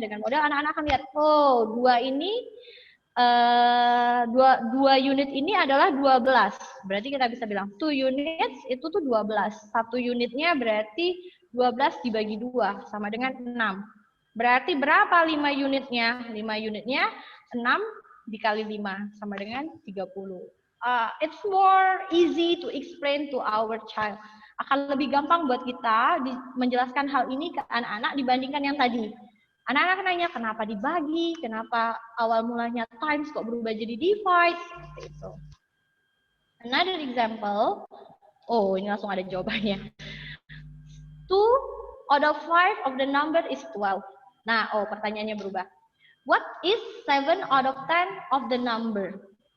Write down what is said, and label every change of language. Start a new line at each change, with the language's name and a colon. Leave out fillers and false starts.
Indonesian: Dengan model anak-anak akan lihat, oh 2 ini, 2 unit ini adalah 12. Berarti kita bisa bilang 2 units itu tuh 12. 1 unitnya berarti 12 dibagi 2, sama dengan 6. Berarti berapa 5 unitnya? 5 unitnya 6 dikali 5, sama dengan 30.
English: It's more easy to explain to our child.
Indonesian: Akan lebih gampang buat kita menjelaskan hal ini ke anak-anak dibandingkan yang tadi. Anak-anak nanya, kenapa dibagi? Kenapa awal mulanya times kok berubah jadi divide? Seperti itu.
English: Another example.
Indonesian: Oh, ini langsung ada jawabannya.
English: 2 out of 5 of the number is 12.
Indonesian: Nah, oh pertanyaannya berubah.
English: What is 7 out of 10 of the number?